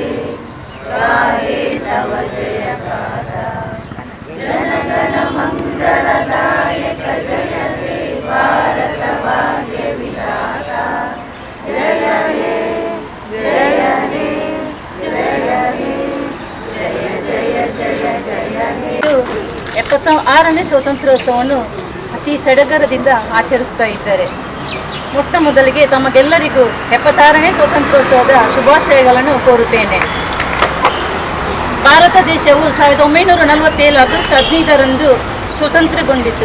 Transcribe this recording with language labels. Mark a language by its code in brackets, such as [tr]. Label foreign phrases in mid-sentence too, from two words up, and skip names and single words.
[bn] গাহে তব জয় গাথা জনগণ মঙ্গলদায়ক জয় হে ভারত ভাগ্য বিধাতা জয় হে জয় হে জয় হে জয় জয় জয় জয় হে. [kn] 76ನೇ ಸ್ವಾತಂತ್ರ್ಯೋತ್ಸವವನ್ನು ಅತಿ ಸಡಗರದಿಂದ ಆಚರಿಸ್ತಾ ಇದ್ದಾರೆ. ಮೊಟ್ಟ ಮೊದಲಿಗೆ ತಮಗೆಲ್ಲರಿಗೂ 76ನೇ ಸ್ವಾತಂತ್ರ್ಯೋತ್ಸವದ ಶುಭಾಶಯಗಳನ್ನು ಕೋರುತ್ತೇನೆ. ಭಾರತ ದೇಶವು 1947 ಆಗಸ್ಟ್ 15ರಂದು ಸ್ವತಂತ್ರಗೊಂಡಿತು.